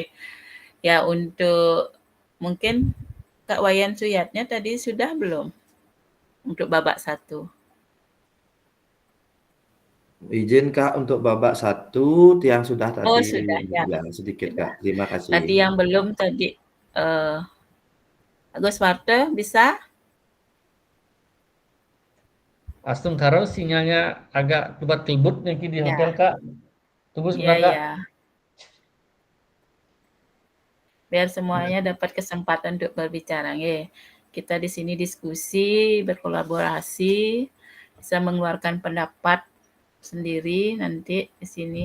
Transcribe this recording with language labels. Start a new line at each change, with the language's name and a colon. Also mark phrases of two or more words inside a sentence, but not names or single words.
Indonesian: Ya, untuk mungkin Kak Wayan Suyatnya tadi sudah belum untuk babak 1? Izin Kak untuk babak 1 yang sudah tadi. Oh, sudah ya. Ya, sedikit Sudah. Kak. Terima kasih. Tadi yang belum tadi Gus Marta bisa? Astung karo sinyalnya agak tebut-tebut yang di Ya. hotel Kak. Tunggu Iya, sebentar Kak. iya. Biar semuanya dapat kesempatan untuk berbicara. Nggih. Kita di sini diskusi, berkolaborasi, bisa mengeluarkan pendapat sendiri nanti di sini.